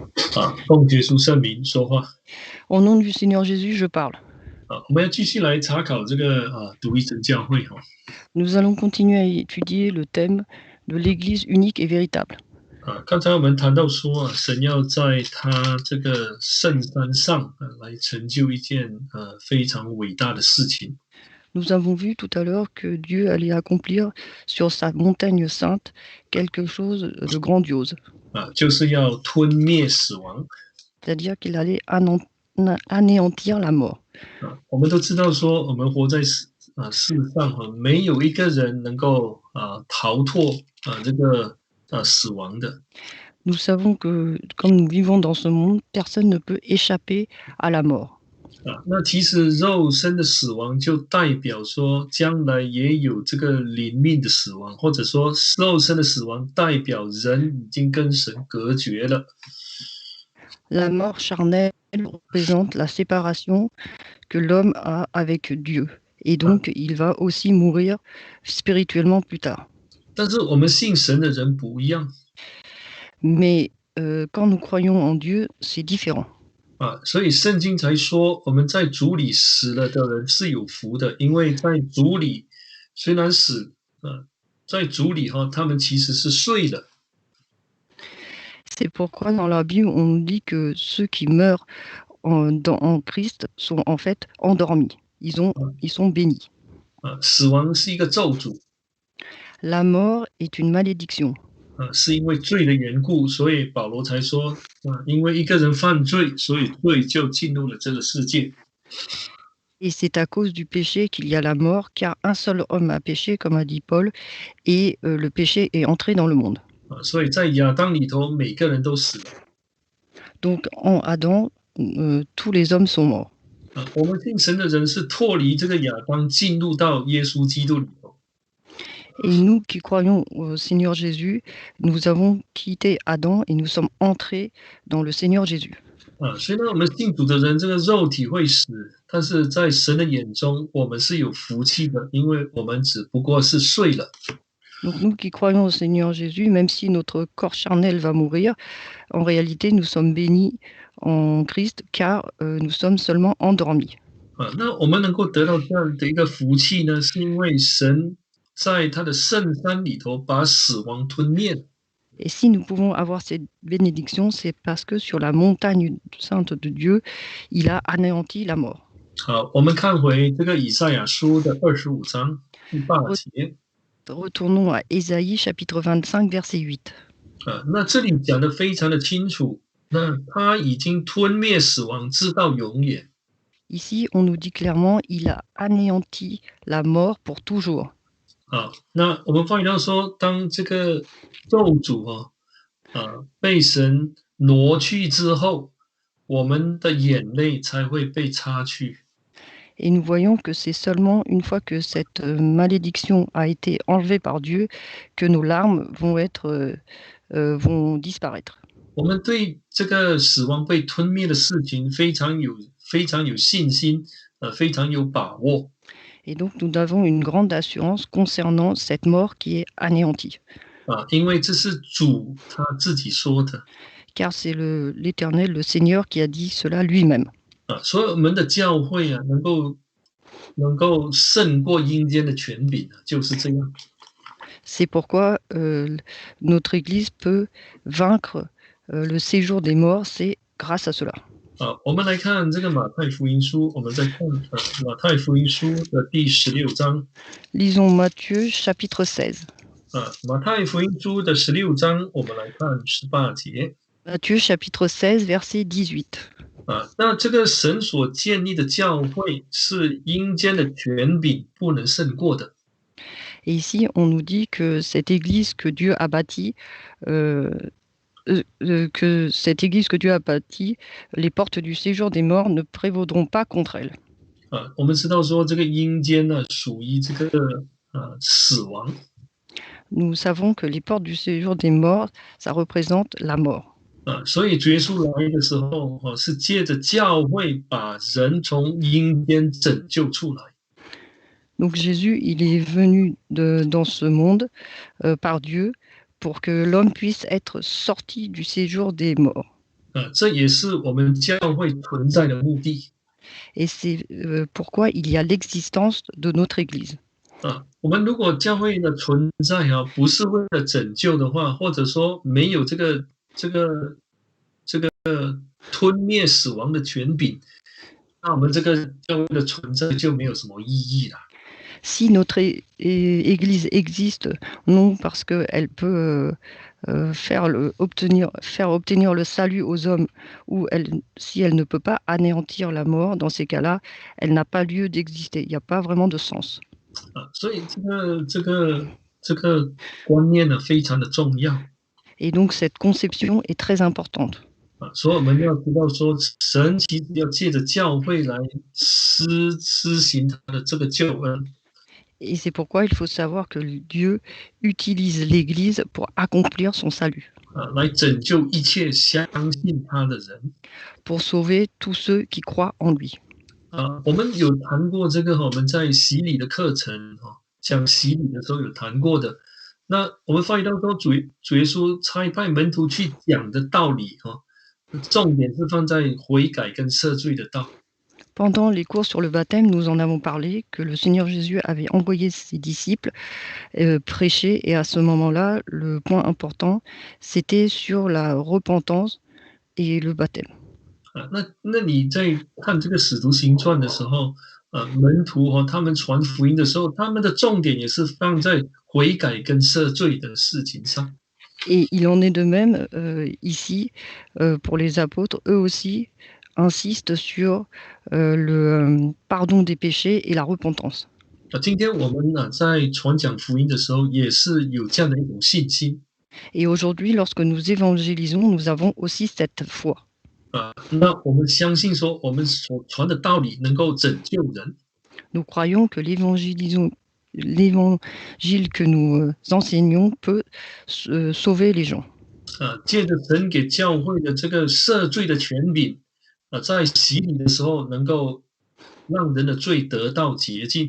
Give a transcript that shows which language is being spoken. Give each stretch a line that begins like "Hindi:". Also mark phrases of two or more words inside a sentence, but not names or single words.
Chinese: 奉耶稣圣名说话。
French: Au nom du Seigneur Jésus, je parle.
Chinese: 我们要继续来查考这个独一真教会哈。
French: Nous allons continuer à étudier le thème de l'Église unique et véritable.
Chinese: 刚才我们谈到说神要在他这个圣山上来成就一件非常伟大的事情。
French: Nous avons vu tout à l'heure que Dieu allait accomplir sur sa montagne sainte quelque chose de grandiose.
Chinese: 就是要吞灭死亡。
French: C'est-à-dire qu'il allait anéantir la mort.
Chinese: 我们都知道说，我们活在世上没有一个人能够逃脱这个死亡的。
French: Nous savons que, comme nous vivons dans ce monde, personne ne peut échapper à la mort.
Chinese: 那其实肉身的死亡就代表说，将来也有这个灵命的死亡，或者说肉身的死亡代表人已经跟神隔绝了。
French: La mort charnelle représente la séparation que l'homme a avec Dieu. Et donc, il va aussi mourir spirituellement plus tard.
Chinese: 但是我们信神的人不一样。
French: Mais quand nous croyons en Dieu, c'est différent.
Chinese: 所以圣经才说，我们在主里死了的人是有福的，因为在主里虽然死，在主里他们其实是睡了。
French: C'est pourquoi dans la Bible, on nous dit que ceux qui meurent en Christ sont en fait endormis. Ils sont bénis.
Chinese: 死亡是一个咒诅。
French: La mort est une malédiction.
Chinese: 是因为罪的缘故，所以保罗才说，因为一个人犯罪，所以罪就进入了这个世界。
French: Et c'est à cause du péché qu'il y a la mort, car un seul homme a péché, comme a dit Paul, et le péché est entré dans le monde.
Chinese: 所以在亚当里头，每个人都死了。
French: Donc en Adam, tous les hommes sont morts.
Chinese: 我们信神的人是脱离这个亚当，进入到耶稣基督里头。
French: Et nous qui croyons au Seigneur Jésus, nous avons quitté Adam et nous sommes entrés dans le Seigneur Jésus.
Chinese: 虽然我们信主的人这个肉体会死，但是在神的眼中，我们是有福气的，因为我们只不过是睡了。
French: Donc nous qui croyons au Seigneur Jésus, même si notre corps charnel va mourir, en réalité nous sommes bénis en Christ car nous sommes seulement endormis.
Chinese: 那我们能够得到这样的一个福气呢，是因为神在他的圣山里头把死亡吞灭了。
French: Et si nous pouvons avoir cette bénédiction, c'est parce que sur la montagne sainte de Dieu, il a anéanti la mort.
Chinese: 好，我们看回这个以赛亚书的25章第8节。
French: Retournons à Ésaïe chapitre 25 verset 8.
Chinese: 那这里讲得非常的清楚，那他已经吞灭死亡，直到永远。
French: Ici, on nous dit clairement, il a anéanti la mort pour toujours.
Chinese: 那我们发现到说，当这个咒诅被神挪去之后，我们的眼泪才会被擦去。
French: Et nous voyons que c'est seulement une fois que cette malédiction a été enlevée par Dieu que nos larmes vont disparaître.
Chinese: 我们对这个死亡被吞灭的事情非常有信心，非常有把握。
French: Et donc nous avons une grande assurance concernant cette mort qui est anéantie.
Chinese: 因为这是主他自己说的。
French: Car c'est l'Éternel, le Seigneur, qui a dit cela lui-même.
Chinese: 所以我们的教会能够胜过阴间的权柄，就是这样。
French: C'est pourquoi notre Église peut vaincre le séjour des morts, c'est grâce à cela.
Chinese: 我们来看这个马太福音书，我们在看马太福音书的第16章。
French: Lisons Matthieu chapitre 16.
Chinese: 马太福音书的16章，我们来看18节。
French: Matthieu chapitre 16 verset 18.
Chinese: 那这个神所建立的教会是阴间的权柄不能胜过的。
French: Et ici, on nous dit que cette église que Dieu a bâtie, les portes du séjour des morts ne prévaudront pas contre elle.
Chinese: 我们知道说这个阴间呢，属于这个死亡。
French: Nous savons que les portes du séjour des morts, ça représente la mort.
Chinese: 所以主耶稣来的时候，是借着教会把人从阴间拯救出来。
French: Donc Jésus, il est venu dans ce monde par Dieu pour que l'homme puisse être sorti du séjour des morts.
Chinese: 这也是我们教会存在的目的。
French: Et c'est pourquoi il y a l'existence de notre Église.
Chinese: 我们如果教会的存在不是为了拯救的话，或者说没有这个吞灭死亡的权柄，那我们这个教会的存在就没有什么意义了。
French: Si notre Église existe, non parce qu'elle peut faire obtenir le salut aux hommes, ou si elle ne peut pas anéantir la mort, dans ces cas-là, elle n'a pas lieu d'exister. Il n'y a pas vraiment de sens.
Chinese: 所以这个观念呢非常的重要。
French: Et donc cette conception est très importante.
Chinese: 所以我们要知道说，神其实要借着教会来施行他的这个救恩。
French: Et c'est pourquoi il faut savoir que Dieu utilise l'Église pour accomplir son salut,
Chinese: 来拯救一切相信他的人。
French: pour sauver tous ceux qui croient en lui.
Chinese: 我们有谈过这个，我们在洗礼的课程讲洗礼的时候有谈过的。那我们发现到说，主耶稣差派门徒去讲的道理重点是放在悔改跟赦罪的道。
French: Pendant les cours sur le baptême, nous en avons parlé, que le Seigneur Jésus avait envoyé ses disciples prêcher, et à ce moment-là, le point important, c'était sur la repentance et le baptême.
Chinese: 那你在看这个使徒行传的时候，门徒他们传福音的时候，他们的重点也是放在悔改跟赦罪的事情上。
French: Et il en est de même ici pour les apôtres, eux aussi insistent sur le pardon des péchés et la repentance.
Chinese: 今天我们在传讲福音的时候，也是有这样的一种信心。
French: Et aujourd'hui, lorsque nous évangélisons, nous avons aussi cette foi.
Chinese: 那我们相信说，我们所传的道理能够拯救人。
French: Nous croyons que l'évangile que nous enseignons peut sauver les gens.
Chinese: 借着神给教会的这个赦罪的权柄，在洗礼的时候能够让人的罪得到洁净。